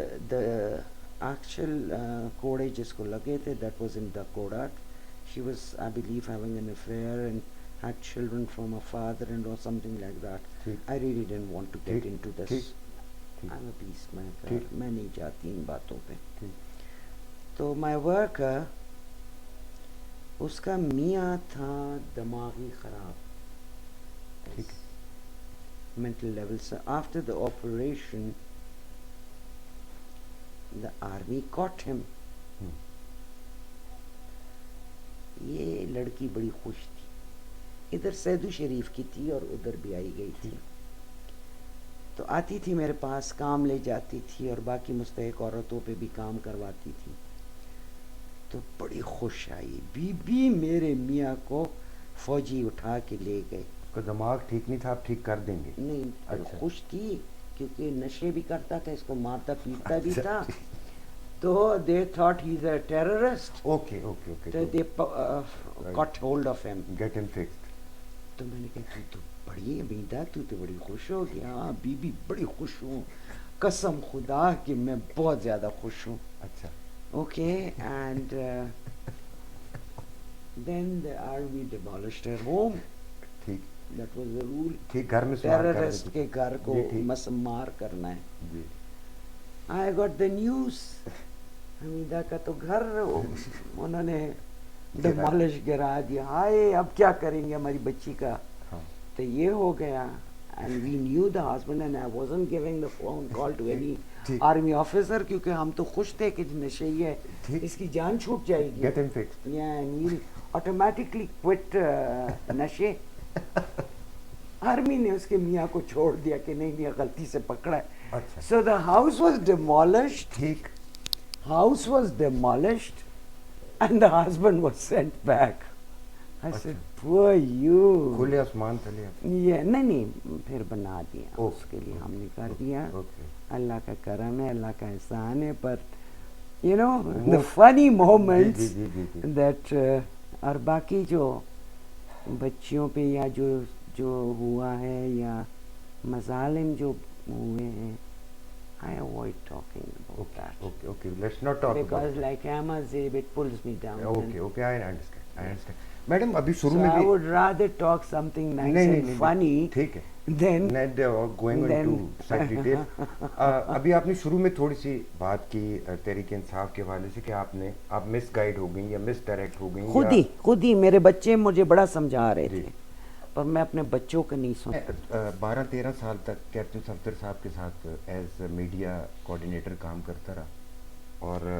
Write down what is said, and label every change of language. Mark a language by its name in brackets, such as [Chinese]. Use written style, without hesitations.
[English] the actual [Urdu] کوڑے جس کو لگے تھے, [English] that was in دکوڑک. She was, I believe, having an affair and had children from her father-in-law, something like that. I really didn't want to get into this. I'm a peacemaker. [Urdu] میں نہیں جاتی ان باتوں پہ. تو [English] my worker, [Urdu] اس کا میاں تھا دماغی خراب, [English] mental level. So after the operation, the army caught him. [Urdu] یہ لڑکی بڑی خوش تھی, ادھر سیدو شریف کی تھی اور ادھر بھی آئی گئی تھی. تو آتی تھی میرے پاس, کام لے جاتی تھی اور باقی مستحق عورتوں پہ بھی کام کرواتی تھی. تو بڑی خوش آئی. بی بی میرے میاں کو فوجی اٹھا کے لے گئے. اس کا دماغ ٹھیک نہیں تھا, آپ ٹھیک کر دیں گے. نہیں, خوش تھی کیونکہ نشے بھی کرتا تھا, اس کو مارتا پیٹتا بھی تھا. [English] تو they thought he's a terrorist. Okay. So they got hold of him. Get him fixed. [Urdu] تو میں نے کہا تو بڑی امیدہ, تو بڑی خوش ہو گیا. ہاں بی بی بڑی خوش ہوں, قسم خدا کہ میں بہت زیادہ خوش ہوں. اچھا. [English] Okay, and then the army demolished her home. [Urdu] ٹھیک. [English] That was the rule. [Urdu] ٹھیک, گھر میں ٹیررسٹ کے گھر کو مسمار کرنا ہے. جی. [English] I got the news. [Urdu] حمیدہ کا تو گھر انہوں نے ڈیمالش گرا دیا. ہائے اب کیا کریں گے ہماری بچی کا. تو یہ ہو گیا. [English] And we knew the husband, and I wasn't giving the phone call to any army officer [Urdu] کیونکہ ہم تو خوش تھے کہ نشئی ہے, اس کی جان چھوٹ جائے گی. [English] Get him fixed. Yeah, and he'll automatically quit نشے. [Urdu] آرمی نے اس کے میاں کو چھوڑ دیا کہ نہیں غلطی سے پکڑا ہے. [English] So the house was demolished. [Urdu] ٹھیک. [English] House was demolished and the husband was sent back. I said, poor you. [Urdu] کھلے آسمان تلے. یہ نہیں پھر بنا دیا, اس کے لیے ہم نے کر دیا. اللہ کا کرم ہے, اللہ کا احسان ہے. پر [English] you know the funny moments that [Urdu] اور باقی جو بچیوں پہ یا جو ہوا ہے یا مظالم جو ہوئے ہیں, [English] I avoid talking about that. Okay. Let's not talk about because like Emma said, it pulls me down. Okay. I understand. [Urdu] Madam, ابھی شروع میں [English] I would rather talk something nice and funny. [Urdu] ٹھیک ہے. [English] Then not going into such detail. [Urdu] ابھی آپ نے شروع میں تھوڑی سی بات کی تحریک انصاف کے حوالے سے کہ آپ مس گائیڈ ہو گئیں یا مس ڈائریکٹ ہو گئیں. خود ہی میرے بچے مجھے بڑا سمجھا رہے تھے پر میں اپنے بچوں کو نہیں سنتا. 12-13 سال تک کیپٹن صفدر صاحب کے ساتھ [English] as media coordinator [Urdu] کام کرتا رہا, اور